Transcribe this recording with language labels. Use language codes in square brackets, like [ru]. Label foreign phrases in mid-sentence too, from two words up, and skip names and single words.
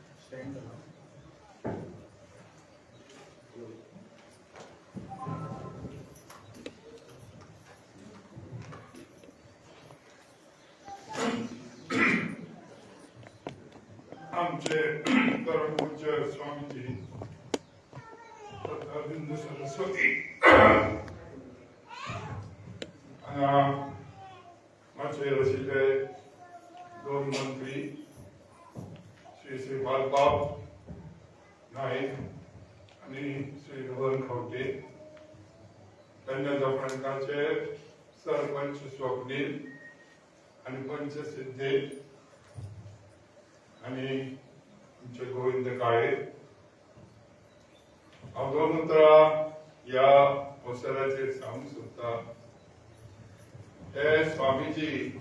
[mr] आमचे परमपूज्य स्वामीजी अरविंद सरस्वती माझे रचिले दोन मंत्री श्री श्रीपादबाब नाईक आणि श्री रमण खवटे, कन्या प्रंकाचे सरपंच स्वप्नील आणि पंच सिद्धे [kok] आणि आमचे गोविंद काळे, अवधूतरा या अवसराचेर सांगूंक सोदता हे स्वामीजी